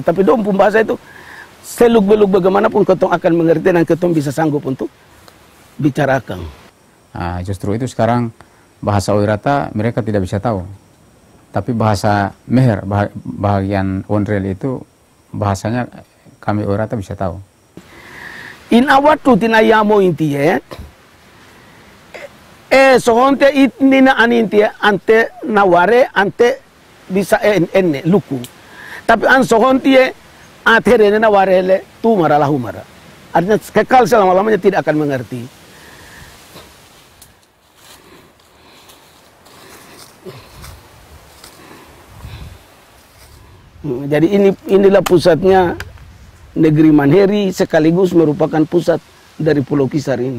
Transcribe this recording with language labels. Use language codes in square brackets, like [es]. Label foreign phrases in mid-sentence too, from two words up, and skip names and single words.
[abs] Tapi dong bahasa itu seluk-beluk bagaimanapun ketong akan mengerti dan ketong bisa sanggup untuk bicarakan. [id] Nah, justru itu sekarang bahasa Oirata mereka tidak bisa tahu. Tapi bahasa Meher, bahagian Wonreli itu bahasanya kami Oirata bisa tahu. [kje] In awatu tinayamo intie, sohonte itnina anintie ante naware ante bisa enne luku. Tapi an sohontie aterene nawarele tu maralah humara. [id] Artinya kekal selama-lamanya tidak akan mengerti. Jadi inilah pusatnya negeri Manheri sekaligus merupakan pusat dari Pulau Kisar ini.